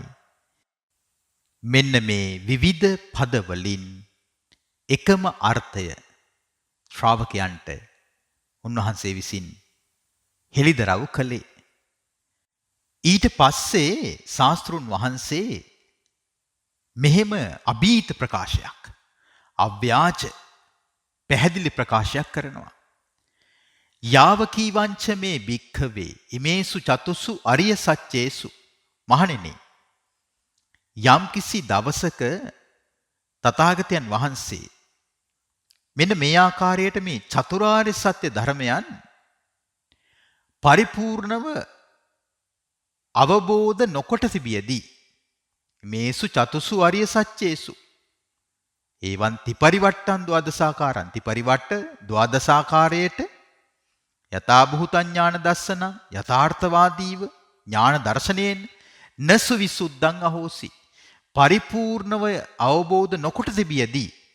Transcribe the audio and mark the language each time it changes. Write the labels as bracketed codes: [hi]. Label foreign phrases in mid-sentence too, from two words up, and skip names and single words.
[si] මෙන්න මේ විවිධ පදවලින් එකම අර්ථය ශ්‍රාවකයන්ට උන්වහන්සේ විසින් හෙළිදරව් කළේ. ඊට පස්සේ ශාස්ත්‍රුන් වහන්සේ මෙහෙම අභීත ප්‍රකාශයක්, අව්‍යාජ පැහැදිලි ප්‍රකාශයක් කරනවා. [pi] යාවකීවංච මේ භික්ඛවේ ඉමේසු චතුසු අරිය සත්‍යේසු. [si] මහණෙනි, යම් කිසි දවසක තථාගතයන් වහන්සේ මෙන්න මේ ආකාරයට මේ චතුරාර්ය සත්‍ය ධර්මයන් පරිපූර්ණව අවබෝධ නොකොට තිබියදී [pi] මේසු චතුසු අරිය සත්‍යේසු ඒවන් ත්‍රිපරිවට්ටං ද්වාදසාකාරං [si] ත්‍රිපරිවට්ට ද්වාදසාකාරයට [pi] යථා භූත ඥාන දස්සන [si] යථාර්ථවාදීව ඥාන දර්ශනයෙන් [pi] නසු විසුද්ධං අහෝසි [si] පරිපූර්ණව අවබෝධ නොකොට තිබියදී